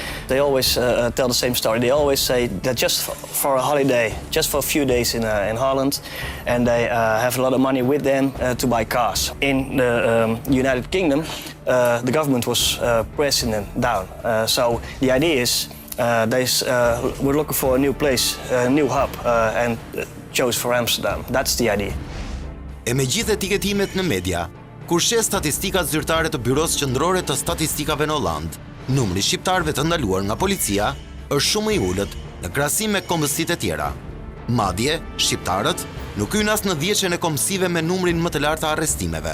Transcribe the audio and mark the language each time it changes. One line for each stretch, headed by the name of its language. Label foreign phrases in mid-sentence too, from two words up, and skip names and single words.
English: They always tell the same story. They always say that just for a holiday, just for a few days in Holland, and they have a lot of money with them to buy cars. In the United Kingdom, the government was pressing them down. So the idea is we're looking for a new place, a new hub, and chose for Amsterdam. That's the idea.
Albanian: E me gjithë etiketimet në media, kur shes statistikat zyrtare të Byros Qendrore të Statistikave në Hollandë, numri shqiptarëve të ndaluar nga policia është shumë i ulët në krahasim me kombësitë e tjera. Madje, shqiptarët nuk hyn as në dhjetëshën e kombësive me numrin më të lartë të arrestimeve.